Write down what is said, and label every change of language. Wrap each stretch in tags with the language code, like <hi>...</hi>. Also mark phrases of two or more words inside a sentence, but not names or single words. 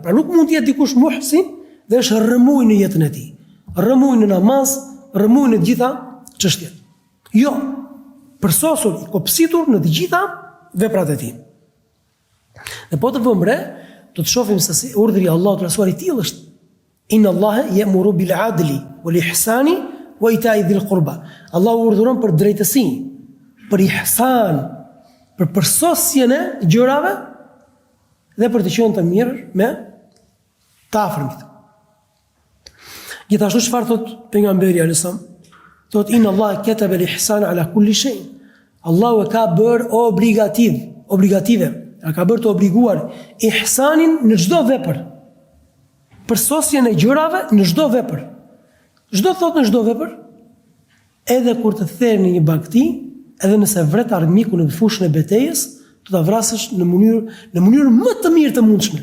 <sq>Pra nuk mund të jetë dikush muhsin dhe është rrëmuj në jetën e tij. Rrëmuj në namaz, rrëmuj në të gjitha çështjet. Jo, përsosur, i kopsitur në të gjitha veprat e tij. Dhe po të vëmë re, do të shohim se si urdhri i Allahut të rasuar i tillë është:</sq> <ar>إن الله يأمر بالعدل والإحسان وإيتاء ذي القربى.</ar> <sq>Allahu urdhëron për drejtësi, për ihsan, për përsosjen e gjërave dhe për të qenë të mirë me të afërmit. Gjithashtu çfarë thot pejgamberi</sq> <ar>عليه السلام? Thot إن الله كتب الإحسان على كل شيء.</ar> <sq>Allahu e ka bërë obligative, e ka bërë të obliguar ihsanin në çdo vepër. Përsosjen e gjërave në çdo vepër. Çdo thot në çdo vepër, edhe kur të therr në një bagti, edhe nëse vret armiku në fushën e betejës, do ta vrasësh në mënyrë më të mirë të mundshme.</sq>